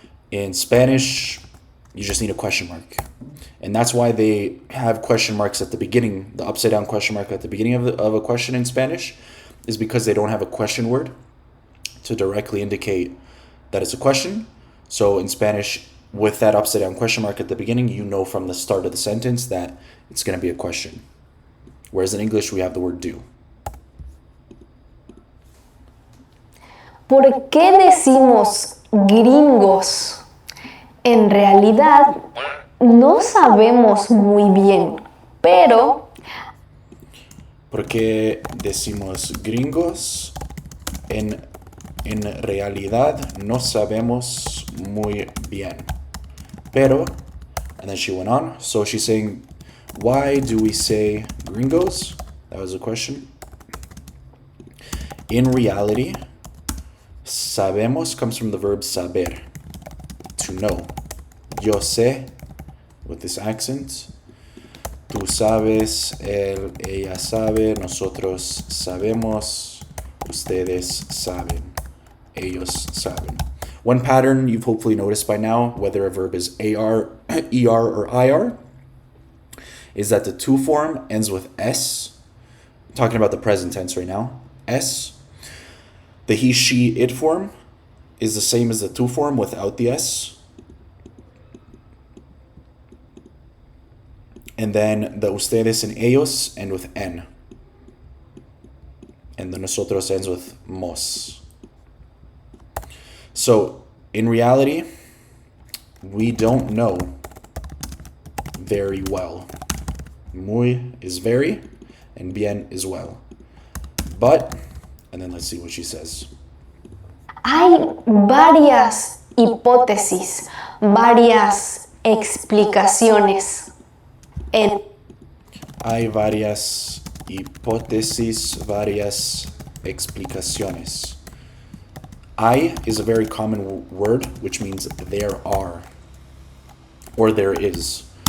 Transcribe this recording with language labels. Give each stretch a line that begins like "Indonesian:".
English: In Spanish, you just need a question mark. And that's why they have question marks at the beginning, the upside down question mark at the beginning of a question in Spanish, is because they don't have a question word to directly indicate that it's a question. So in Spanish, with that upside down question mark at the beginning, you know from the start of the sentence that it's going to be a question. Whereas in English, we have the word do.
Spanish: ¿Por qué decimos gringos? En realidad, no sabemos muy bien, pero... ¿Por qué decimos gringos? En realidad, no sabemos muy bien.
English: Pero, and then she went on. So she's saying, why do we say gringos? That was a question. In reality, sabemos comes from the verb saber, to know.
Spanish: Yo sé,
English: with this accent.
Spanish: Tú sabes, él, ella sabe, nosotros sabemos, ustedes saben, ellos saben.
English: One pattern you've hopefully noticed by now, whether a verb is AR, ER, or IR, is that the to form ends with S. I'm talking about the present tense right now. S. The he, she, it form is the same as the to form without the S. And then the ustedes and ellos end with N. And the nosotros ends with mos. So, in reality, we don't know very well. Muy is very, and bien is well. But, and then let's see what she says.
Spanish: Hay varias hipótesis, varias explicaciones. Hay varias hipótesis, varias explicaciones.
English: Hay is a very common word, which means there are, or there is.